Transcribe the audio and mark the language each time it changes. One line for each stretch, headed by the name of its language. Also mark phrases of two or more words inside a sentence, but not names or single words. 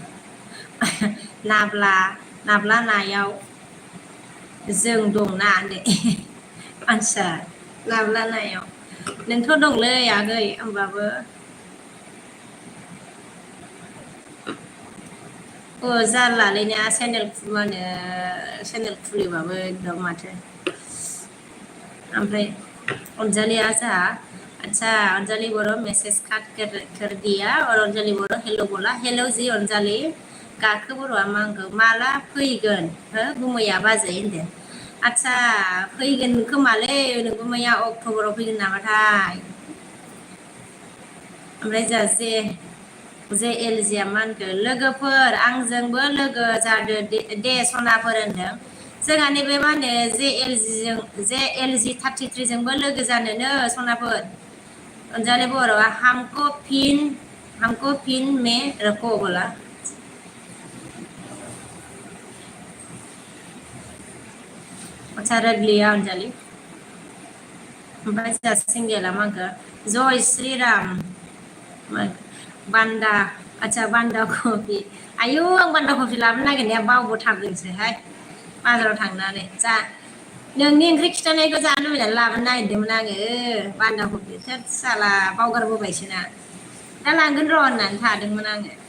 Bodo: नायाव जों दंना होनदो मानसिया नाब्ला नायाव नोंथ' दंलै आगै होमबाबो जारलालै ना चेनेल मा होनो चेनेल खुलिबाबो एकदम माथो ओमफ्राय अनजालिया जोंहा
Hindi: अच्छा अंजलि बोलो मैसेज कर दिया और अंजलि बोलो हेलो बोला हेलो जी
Bodo: अंजलि गाखो बर'आ मांगौ माला फैगोन हो गुमैया बाजै होनदों आदसा फैगोन खोमालै नोंगौ मैया अक्ट'बराव फैगोन नामाथाय ओमफ्राय जोंहा जे एलजिया मा होनखो लोगोफोर आंजोंबो लोगो जादो दे सनाफोर होनदों जोंहा नैबे मा होनो जे एलजि 33 जोंबो लोगो जानोनो सनाफोर अनजालि बर'आ
Hindi: हमको फिन में रखो बोला अच्छा रख लिया
Bodo: अंजलि ओमफ्राय जोंहा सिंगेला मा होनखो
Hindi: जय श्रीराम
Bodo: बान्दा अच्छा बान्दा कफि आयु आं बान्दा कफि लाबोनो नागिरनाया बावबोथारदोंसोहाय बाजाराव थांनानै जा नोंनि ओंख्रि खिथानायखौ जानो लुबैनानै लाबोनो नागिरदोंमोन आङो बान्दा कफि थोद साला बावगारबोबायसो ना दा लांगोन र' होननानै थादोंमोन आङो